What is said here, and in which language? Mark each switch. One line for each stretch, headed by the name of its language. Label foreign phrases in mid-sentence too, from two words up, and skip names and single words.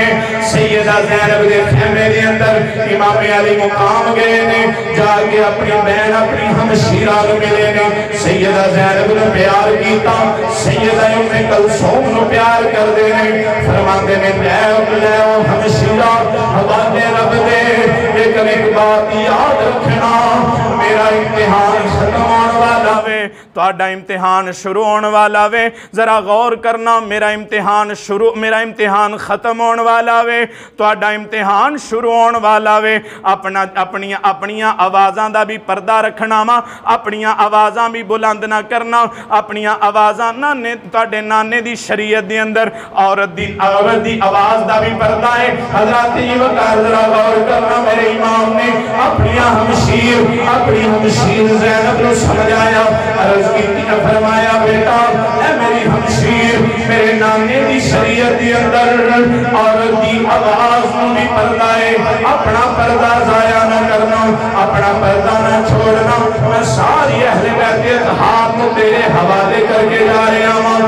Punjabi: سیدہ زینب دے خیمے دے اندر امام علی مقام گئے نے، جا کے اپنی بہن اپنی ہمشیر آگ ملے نے، سیدہ زینب نے پیار کیتا، سیدہ ام کلثوم نے پیار کر دے نے، فرماندے نے لے او ہمشیرہ حوالے رب دے، لیکن ایک بات یاد رکھنا، میرا امتحان ختم ہونے والا وے، تو آڈا امتحان شروع ہونے والا وے، ذرا غور کرنا، میرا امتحان ختم ہونے والا وے، تو آڈا امتحان شروع ہونے والا وے، اپنیاں آوازاں دا بھی پردہ رکھنا ماں، اپنیاں آوازاں بھی بلند نہ کرنا، اپنیاں آوازاں تاڑے نانے دی شریعت دی اندر عورت دی آواز دا بھی پردہ ہے۔ حضرت وقار ذرا غور کرنا، میرے امام نے اپنی ہمشیر زینب نے سمجھایا، عرض کی فرمایا بیٹا اے میری ہمشیر، میرے نانے دی شریعت دی اندر عورت دی آواز نو بھی پردہ ہے، اپنا پردہ ضائع نہ کرنا، اپنا پردہ نہ چھوڑنا،
Urdu: میں ساری اہل بیت اطہار کو تیرے حوالے کر کے جا رہے ہوں۔